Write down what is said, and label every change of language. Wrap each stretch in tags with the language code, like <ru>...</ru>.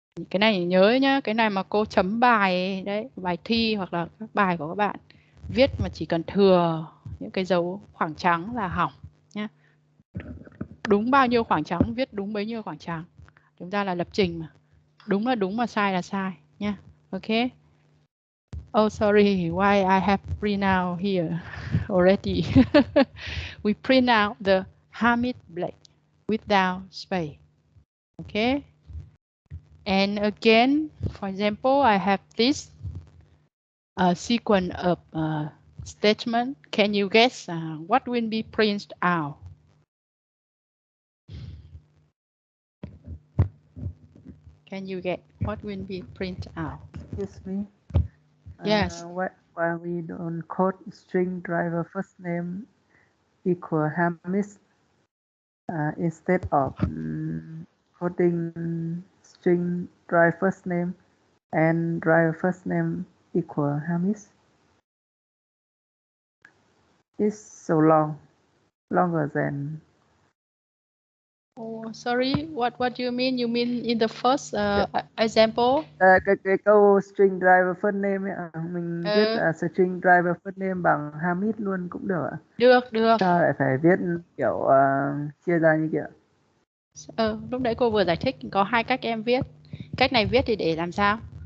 <vi>Cái này nhớ nhá, cái này mà cô chấm bài đấy, bài thi hoặc là các bài của các bạn viết mà chỉ cần thừa những cái dấu khoảng trắng là hỏng nhá. Đúng bao nhiêu khoảng trắng viết đúng bấy nhiêu khoảng trắng. Chúng ta là lập trình mà. Đúng là đúng mà sai là sai nhá.</vi> <en>Okay. Oh, sorry, why I have print out here already. We print out the Hamid Black without space. Okay. And again, for example, I have this sequence of statement. Can you guess what will be printed out? Can you get what will be printed out? Yes, me. Yes. Why we don't code string driver first name equal Hamis instead of coding string driver first name and driver first name equal Hamis? It's so long, longer than. Oh, sorry. What do you mean? You mean in the first example?</en> <vi>Cái câu string driver first name ấy, mình viết string driver first name bằng Hamid luôn cũng được ạ. Được. Sao lại phải viết kiểu chia ra như kiểu? Lúc nãy cô vừa giải thích có hai cách em viết. Cách này viết thì để làm sao?</vi>